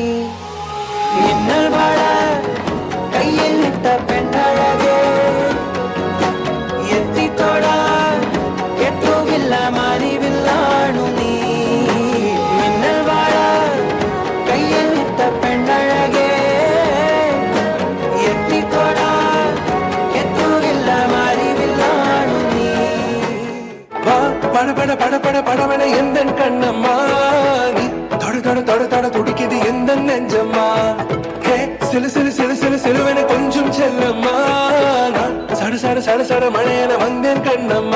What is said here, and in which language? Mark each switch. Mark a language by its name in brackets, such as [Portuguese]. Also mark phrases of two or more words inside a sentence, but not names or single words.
[Malayalam] മിന്നൽ വാഴ കയ്യിൽ ഇട്ട പെണ്ണഴകേ, എത്തിത്തൊടാൻ എത്തുകില്ല മാറിവില്ലാണു നീ. മിന്നൽ വാഴ കയ്യിൽ ഇട്ട പെണ്ണഴകേ, എത്തിത്തൊടാൻ എത്തുകില്ല മാറിവില്ലാണു നീ. [Tamil] பட பட பட படவன எந்த கண்ணம்மா, நீ தொட தொட தொட தொட துடிக்குது எந்த நெஞ்சம்மா. ஹே சிலு சிலு சிலு சிலு சிலுவன கொஞ்சம் செல்லம்மா, நான் சட சட சட சட மழையன வந்தேன் கண்ணம்மா.